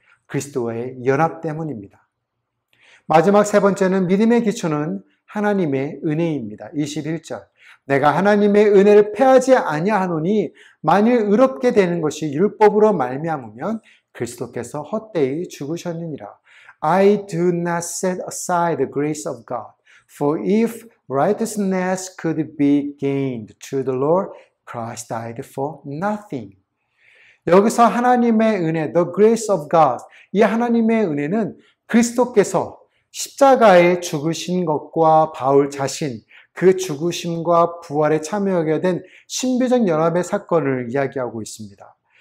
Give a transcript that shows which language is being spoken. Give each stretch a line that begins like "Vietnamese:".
Korean: 그리스도와의 연합 때문입니다. 마지막 세 번째는 믿음의 기초는 하나님의 은혜입니다. 21절. 내가 하나님의 은혜를 패하지 아니하노니 만일 의롭게 되는 것이 율법으로 말미암으면 그리스도께서 헛되이 죽으셨느니라.
English: I do not set aside the grace of God. For if righteousness could be gained through the Lord, Christ died for nothing.
Korean: 여기서 하나님의 은혜,
English: the grace of God,
Korean: 이 하나님의 은혜는 그리스도께서 십자가에 죽으신 것과 바울 자신, 그 죽으심과 부활에 참여하게 된 신비적 연합의 사건을 이야기하고 있습니다.